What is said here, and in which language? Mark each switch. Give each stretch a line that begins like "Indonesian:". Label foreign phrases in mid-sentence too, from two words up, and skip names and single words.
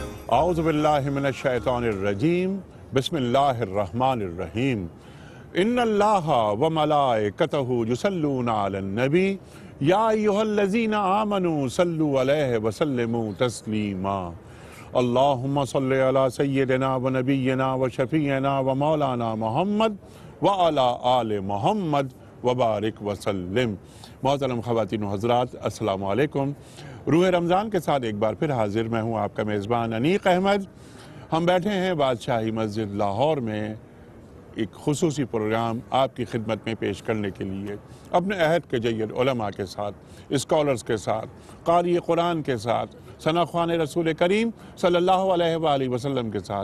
Arabic: اعوذ باللہ من الشیطان الرجیم بسم اللہ الرحمن الرحیم ان اللہ وملائکتہ یصلون علی النبی یا ایہا الذین آمنوا صلوا علیہ وسلموا تسلیما اللہم صلی علی سیدنا و نبینا و شفیعنا و مولانا محمد وعلی آل محمد وبارک وسلم۔
Urdu: محترم خواتین و حضرات، السلام علیکم۔ روح رمضان کے ساتھ ایک بار پھر حاضر میں ہوں آپ کا میزبان انیق احمد۔ ہم بیٹھے ہیں بادشاہی مسجد لاہور میں ایک خصوصی پروگرام آپ کی خدمت میں پیش کرنے کے لیے، اپنے عہد کے جید علماء کے ساتھ، اسکالرز کے ساتھ، قاری قرآن کے ساتھ، ثناءخوان رسول کریم
Arabic: صلی اللہ علیہ وآلہ وسلم
Urdu: کے ساتھ۔